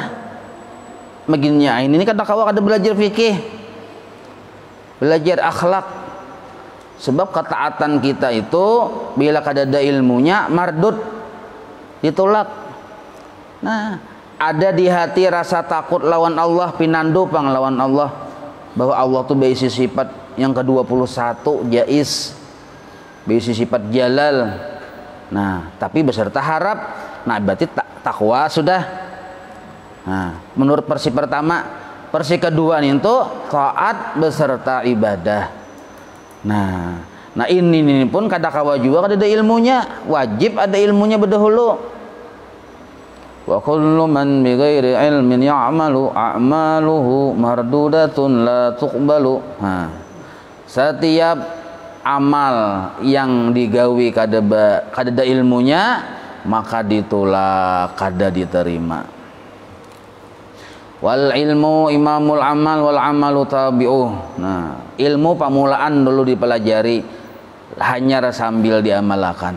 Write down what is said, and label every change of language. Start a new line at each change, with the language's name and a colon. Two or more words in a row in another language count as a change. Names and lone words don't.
Banjar: Makinnya ini kan takwa kada belajar fikih, belajar akhlak. Sebab ketaatan kita itu bila kadada ilmunya mardud, ditolak. Nah, ada di hati rasa takut lawan Allah, pinandu pang lawan Allah, bahwa Allah tuh berisi sifat yang ke-21 jais, berisi sifat jalal. Nah, tapi beserta harap. Nah, berarti takwa sudah. Nah, menurut versi pertama. Versi kedua itu taat beserta ibadah. Nah ini pun kada kawa juga kada ada ilmunya, wajib ada ilmunya berdahulu.
Arabic: وكل من بغير علم يعمل أعماله مردودة لا تقبل.
Banjar: Setiap amal yang digawi kadada ilmunya maka ditolak kada diterima.
Arabic: والعلم إمام العمل والعمل تابعه.
Banjar: Nah, ilmu pamulaan dulu dipelajari hanya sambil diamalkan.